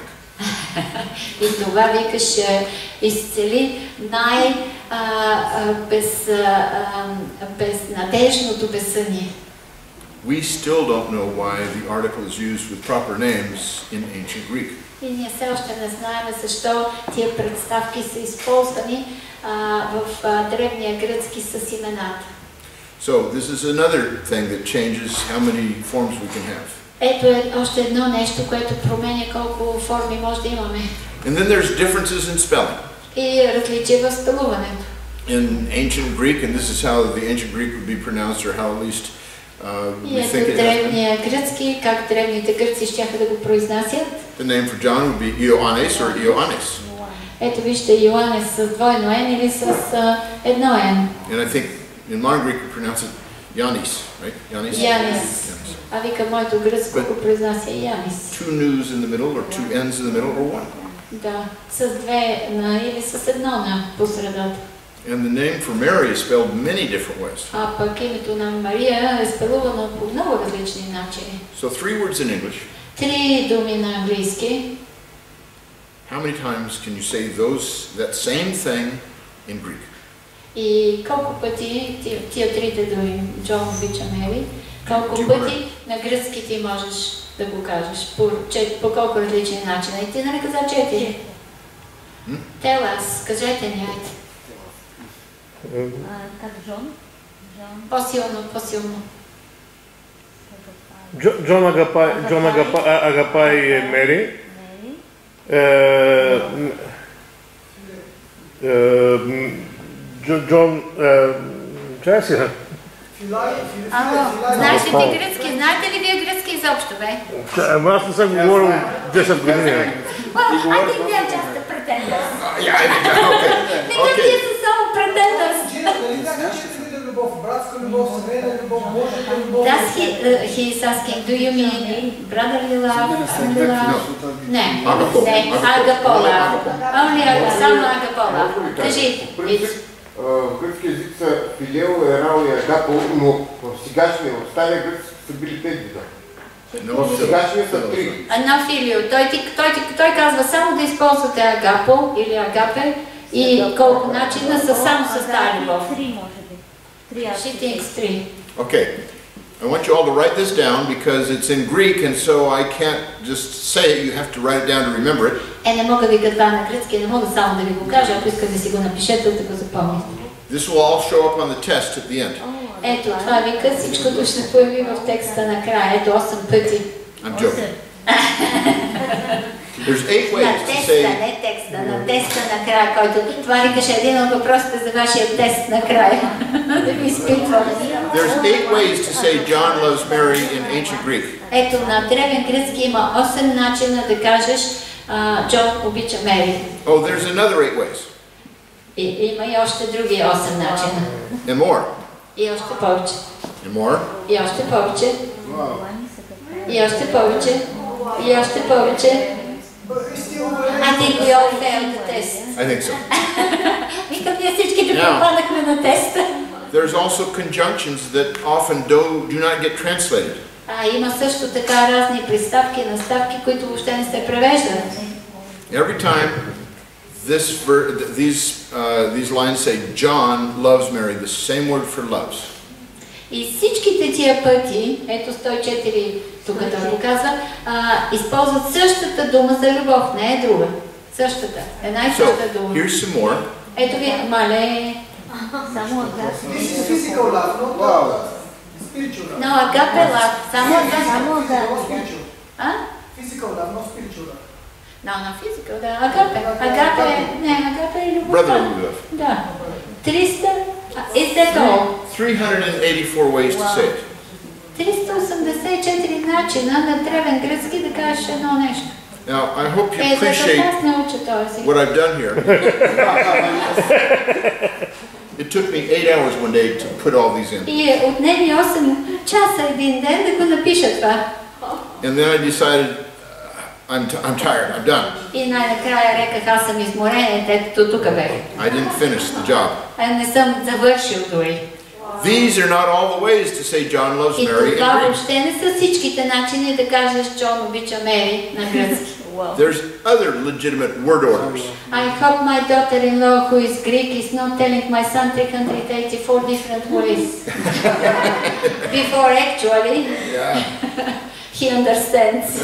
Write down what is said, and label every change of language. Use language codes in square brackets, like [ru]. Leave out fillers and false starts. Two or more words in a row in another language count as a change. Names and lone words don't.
[bg] И това викаш изцели безнадежното безсъние. [en] We still don't know why the article is used with proper names in ancient Greek. [bg] И ние все още не знаем защо тия представки са използвани в древния гръцки с имената. [en] So this is another thing that changes how many forms we can have. [bg] Ето е още едно нещо, което променя колко форми може да имаме. [en] And then there's differences in spelling. [bg] И различия в спелуването. [en] In ancient Greek, and this is how the ancient Greek would be pronounced, or how at least we think it [bg] древния гръцки, как древните гърци щяха да го произнасят. [en] The name for John would be Ioannis or Ioannis. [bg] Ето вижте, Йоанес с двойно N или с едно N. [en] And I think in modern Greek we pronounce it Yannis, right? Yannis. [bg] Янис. А вика моето гръцко го произнася Янис. [en] Two news in the middle, or two N's in the middle, or one. [bg] Да, с две на или с едно на посредата. [en] And the name for Mary is spelled many different ways. [bg] А пък името на Мария е спелувано по много различни начини. [en] So 3 words in English. [bg] 3 думи на английски. [en] How many times can you say that same thing in Greek? [bg] И колко пъти тия трите думи, Джон обича Мери, колко пъти на гръцки ти можеш да го кажеш, по колко различни начина. И ти нали каза 4? [en] Tell us, [bg] кажете ни, айде. Как Джон? По-силно. Джон агапай Мери. Джон, чая си? Знаеш ли ти гръцки? Знаете ли вие гръцки изобщо, бе? Аз не съм говорил 10 години. [en] Well, I think they're just the pretenders. Okay. [bg] Тия са само pretenders. [en] He is asking, do you mean brotherly love, family love? [bg] Не, agapo love. Само agapo love. Кажи. В гръцки език са филео, ерал и агапо, но в сегашния, в стария гръцки са били 5 вида. В сегашния са 3. На филио. Той казва само да използвате агапо или агапе и колко начина са само с тази любов. 3 може би. [en] She thinks 3. Okay. I want you all to write this down because it's in Greek and so I can't just say it, you have to write it down to remember it. [bg] Не мога да ви го това на гръцки, не мога само да ви го кажа, ако искате да си го напишете, да го запомните. [en] This will all show up on the test at the end. [bg] Ето, това вика, всичкото ще появи в текста накрая, ето 8 пъти. [en] I'm joking. There's 8 ways [bg] На [en] to [bg] теста, [en] say... [bg] не текста, на теста накрая, който това викаше един от въпросите за вашия тест накрая. Да ви изпитвам. [en] There's 8 ways to say John loves Mary in ancient Greek. [bg] Ето, на древен гръцки има 8 начина да кажеш Джон обича Мери. [en] Oh, there's another 8 ways. [bg] И има и още други 8 начина. [en] And more. [bg] И още повече. [en] And more. [bg] И още повече. И още повече. И още повече. [en] I think we all failed the test. I think so. [bg] Викам, ние всичките попадахме на теста. [en] There's also conjunctions that often do not get translated. [bg] Има също така разни приставки, наставки, които въобще не се превеждат. [en] Every time these lines say John loves Mary, the same word for loves. [bg] И всичките тия пъти, ето 104 тук да го казва, използват същата дума за любов, не е друга. Същата, една и същата дума. [en] Here's some more. [bg] Ето ви, мале, само [en] Physical love, not spiritual love. No, agape love, само agape. Physical love, not spiritual love. No, physical, [bg] да, agape. Agape е любовта. [en] Brotherly love. Да. 300, is that all? 384 ways to say it. [bg] 384 начина на древен гръцки да кажеш едно нещо. [en] Now, I hope you appreciate what I've done here. It took me 8 hours one day to put all these in. [bg] И отнеми 8 часа един ден да го напиша това. [en] And then I decided, I'm tired, I'm done. [bg] И най-накрая реках, аз съм изморен, ето тук бе. [en] I didn't finish the job. [bg] Не съм завършил дори. [en] These are not all the ways to say John loves Mary in [bg] И това [en] Greek. [bg] въобще не са всичките начини да кажеш Джон обича Мери на гръцки. [en] There's other legitimate word orders. I hope my daughter-in-law who is Greek is not telling my son 384 different ways. Before actually, he understands.